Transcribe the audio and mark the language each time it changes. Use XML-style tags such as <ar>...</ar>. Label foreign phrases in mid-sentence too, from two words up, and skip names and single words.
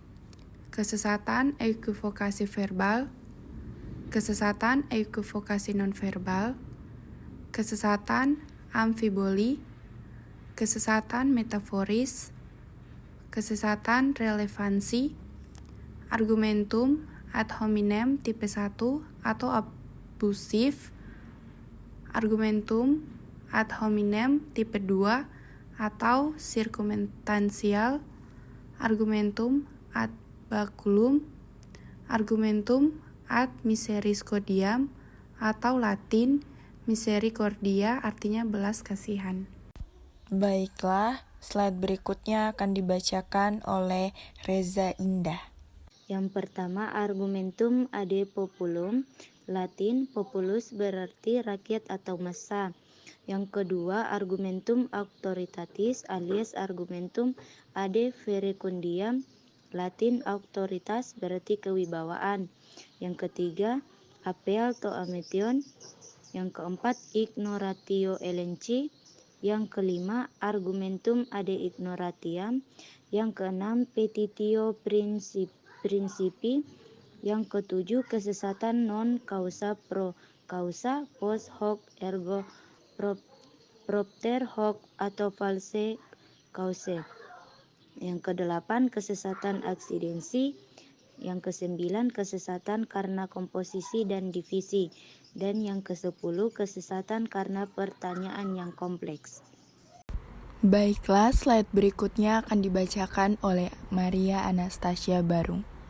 <id>kesesatan equivokasi verbal, kesesatan equivokasi nonverbal, kesesatan amfiboli, kesesatan metaforis, kesesatan relevansi,</id> <la>argumentum ad hominem</la> <id>tipe 1 atau abusif,</id> <la>argumentum ad hominem</la> <id>tipe 2 atau sirkumentansial,</id> <la>argumentum ad baculum, argumentum ad misericórdiam</la> <id>atau Latin misericordia artinya belas kasihan. Baiklah, slide berikutnya akan dibacakan oleh Reza Indah. Yang pertama,</id> <la>argumentum ad populum,</la> <id>Latin populus berarti rakyat atau massa. Yang kedua,</id> <la>argumentum auctoritatis</la> <id>alias</id> <la>argumentum ad verecundiam,</la> <id>Latin auctoritas berarti kewibawaan. Yang ketiga,</id> <en>appeal to ametion.</en> <id>Yang keempat,</id> <la>ignoratio elenchi.</la> <id>Yang kelima,</id> <la>argumentum ad ignoratiam.</la> <id>Yang keenam,</id> <la>petitio principi.</la> <id>Yang ketujuh, kesesatan</id> <la>non causa pro causa, post hoc ergo propter hoc atau</la> <en>false cause.</en> <id>Yang kedelapan, kesesatan aksidensi. Yang kesembilan, kesesatan karena komposisi dan divisi. Dan yang kesepuluh, kesesatan karena pertanyaan yang kompleks. Baiklah, slide berikutnya akan dibacakan oleh Maria Anastasia Barung.</id>